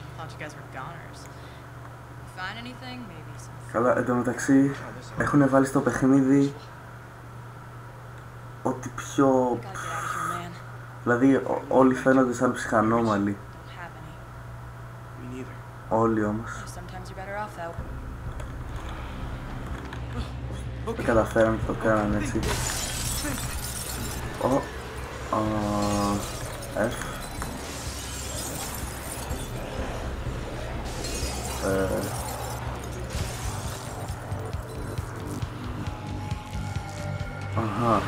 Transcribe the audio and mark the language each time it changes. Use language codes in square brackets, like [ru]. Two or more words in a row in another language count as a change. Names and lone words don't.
[en] you guys were goners. Find anything? Maybe some. [el] Καλά, εν τω μεταξύ έχουν βάλει στο παιχνίδι ότι πιο... [en] Gotta get out of here, man. [el] Δηλαδή όλοι φαίνονται σαν ψυχανόμαλοι. [en] Don't have any. Me neither. [el] Όλοι όμως. [en] Sometimes you're better off though. [el] Δεν καταφέραμε και το κάνανε έτσι. F. Αχα.